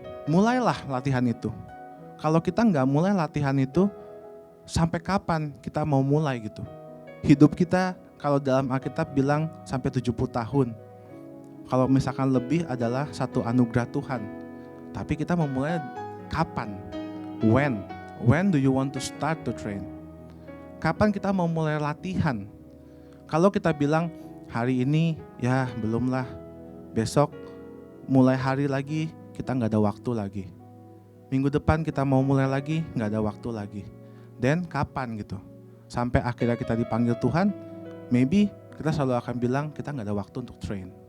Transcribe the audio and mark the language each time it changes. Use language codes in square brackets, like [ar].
[id] Mulailah latihan itu. Kalau kita nggak mulai latihan itu, sampai kapan kita mau mulai gitu? Hidup kita kalau dalam Alkitab bilang sampai 70 tahun. Kalau misalkan lebih adalah satu anugerah Tuhan. Tapi kita mau mulai kapan? [en] When? When do you want to start to train? [id] Kapan kita mau mulai latihan? Kalau kita bilang hari ini ya belum lah, besok mulai hari lagi kita nggak ada waktu lagi. Minggu depan kita mau mulai lagi nggak ada waktu lagi. Dan kapan gitu? Sampai akhirnya kita dipanggil Tuhan, [en] maybe [id] kita selalu akan bilang kita nggak ada waktu untuk train.